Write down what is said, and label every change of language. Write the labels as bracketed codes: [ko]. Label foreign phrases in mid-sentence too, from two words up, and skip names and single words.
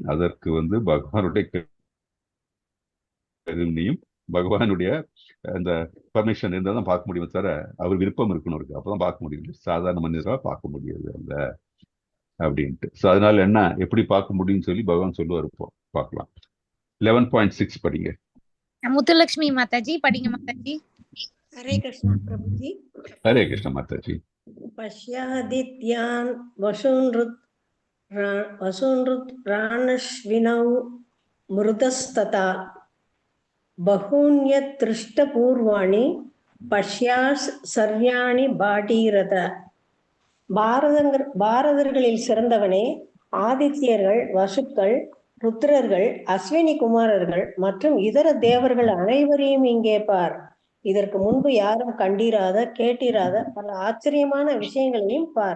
[ta] அதற்கு பகவானுடைய கருணையும் பகவானுடைய அந்த பர்மிஷன் இருந்தால் தான் பார்க்க முடியும், தவிர அவர் விருப்பம் இருக்கணும் இருக்கு, அப்பதான் பார்க்க முடியும். சாதாரண மனிதர்களால் பார்க்க முடியாது அல்ல அப்படின்ட்டு. ஸோ அதனால என்ன, எப்படி பார்க்க முடியும்னு சொல்லி பகவான் சொல்லுவார். இப்போ பார்க்கலாம். 11.6 படிங்க. முத்துலட்சுமி மாதாஜி படிங்க மாதாஜி. [hi] हरे कृष्ण प्रभुजी। [ta] ஹரே கிருஷ்ண மாதாஜி. [sa] पश्यादित्यान् वसूनृत्राणश्विनौ मृतस्तथा बहून्यदृष्टपूर्वाणि पश्याश्चर्याणि भारत. [ta] பாரதர்களில் சிறந்தவனே, ஆதித்யர்கள், வசுக்கள், ருத்ரர்கள், அஸ்வினி குமாரர்கள் மற்றும் இதர தேவர்கள் அனைவரையும் இங்கே பார். இதற்கு முன்பு யாரும் கண்டிராத கேட்டிராத பல ஆச்சரியமான விஷயங்களையும் பார்.